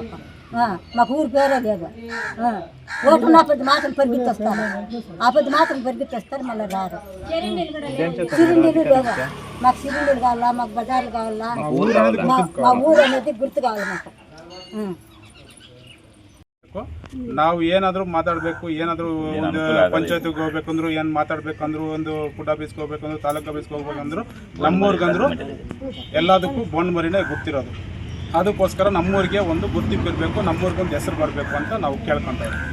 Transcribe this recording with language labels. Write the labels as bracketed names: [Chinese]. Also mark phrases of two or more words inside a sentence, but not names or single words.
[Telugu] మాకు ఊరి పేరే లేదు. ఓటు ఆపది మాత్రం పరిగెత్తొస్తారు, మళ్ళీ రారు. సిరిండీలు లేదు. మాకు సిరిండీలు కావాలా, మాకు బజార్లు కావాలా, మా ఊరు అనేది గుర్తు కావాలి మాకు. [Kannada] ನಾವು ಏನಾದರೂ ಮಾತಾಡಬೇಕು, ಏನಾದರೂ ಒಂದು ಪಂಚಾಯತ್ಗೆ ಹೋಗ್ಬೇಕಂದ್ರು, ಏನು ಮಾತಾಡ್ಬೇಕಂದ್ರು, ಒಂದು [English] food office [Kannada] ಹೋಗ್ಬೇಕಂದ್ರು, ತಾಲೂಕು ಆಫೀಸ್ಗೆ ಹೋಗ್ಬೇಕಂದ್ರು, ನಮ್ಮೂರ್ಗಂದ್ರು ಎಲ್ಲದಕ್ಕೂ ಬೋಂಡ್ಮರಿನೇ ಗೊತ್ತಿರೋದು. ಅದಕ್ಕೋಸ್ಕರ ನಮ್ಮೂರಿಗೆ ಒಂದು ಗುರ್ತಿಂಪು ಇರಬೇಕು, ನಮ್ಮೂರಿಗೊಂದು ಹೆಸರು ಬರಬೇಕು ಅಂತ ನಾವು ಕೇಳ್ಕೊತಾ ಇದ್ದೀವಿ.